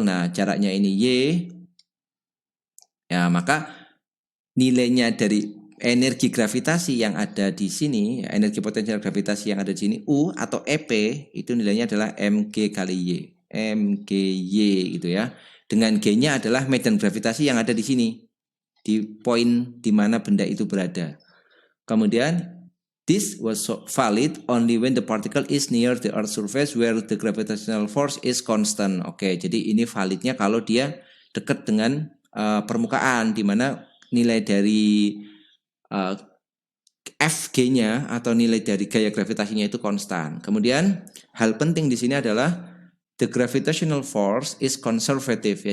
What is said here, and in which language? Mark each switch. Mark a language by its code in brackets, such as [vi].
[id] Nah, jaraknya ini Y. Ya, maka nilainya dari energi gravitasi yang ada di sini, energi potensial gravitasi yang ada di sini U atau EP itu nilainya adalah mg kali Y, mgy gitu ya. Dengan G-nya adalah medan gravitasi yang ada di sini, di poin di mana benda itu berada. Kemudian [en] this was valid only when the particle is near the Earth surface where the gravitational force is constant. [id] Oke, jadi ini validnya kalau dia dekat dengan permukaan di mana nilai dari Fg-nya atau nilai dari gaya gravitasinya itu konstan. Kemudian hal penting di sini adalah [en] the gravitational force is conservative [id] ya.